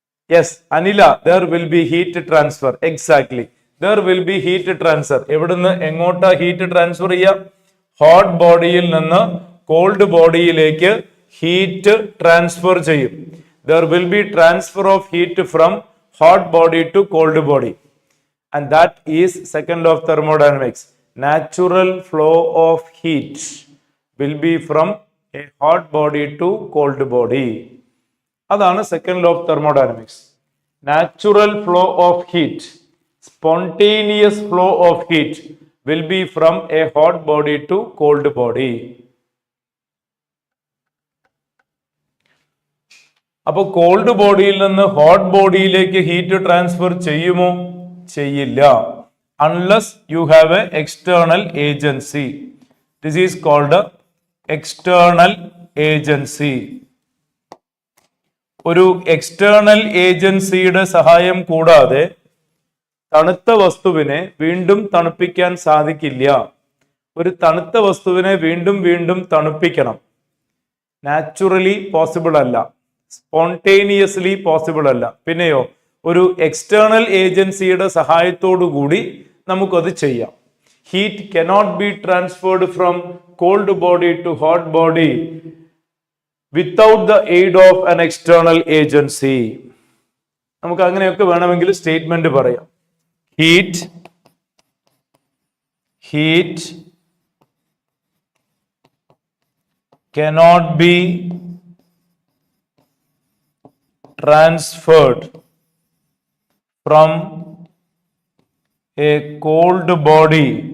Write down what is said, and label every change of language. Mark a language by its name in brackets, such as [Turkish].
[English] Yes Anila, there will be heat transfer. Exactly, there will be heat transfer. [Malayalam] എവിടുന്ന് എങ്ങോട്ടാ heat transfer ചെയ്യാം? Hot ബോഡിയിൽ നിന്ന് കോൾഡ് ബോഡിയിലേക്ക് ഹീറ്റ് ട്രാൻസ്ഫർ ചെയ്യും. [English] There will be transfer of heat from hot body to cold body. And that is second law of thermodynamics. Natural flow of heat will be from a hot body to cold body. അതാണ് second law of thermodynamics. Natural flow of heat, spontaneous flow of heat will be from a hot body to cold body. [Malayalam] അപ്പോൾ called ബോഡിയിൽ നിന്ന് hot ബോഡിയിലേക്ക് heat transfer ചെയ്യുമോ? ചെയ്യില്ല. [English] Unless you have a external agency. This is called external agency. [Malayalam] ഒരു external ഏജൻസിയുടെ സഹായം കൂടാതെ തണുത്ത വസ്തുവിനെ വീണ്ടും തണുപ്പിക്കാൻ സാധിക്കില്ല. ഒരു തണുത്ത വസ്തുവിനെ വീണ്ടും വീണ്ടും തണുപ്പിക്കണം. നാച്ചുറലി പോസിബിൾ അല്ല, സ്പോണ്ടേനിയസ്ലി പോസിബിൾ അല്ല. പിന്നെയോ ഒരു എക്സ്റ്റേണൽ ഏജൻസിയുടെ സഹായത്തോടു കൂടി നമുക്കത് ചെയ്യാം. [English] Heat cannot be transferred from cold body to hot body without the aid of an external agency. [Malayalam] നമുക്ക് അങ്ങനെയൊക്കെ വേണമെങ്കിൽ സ്റ്റേറ്റ്മെന്റ് പറയാം. [English] Heat cannot be transferred from a cold body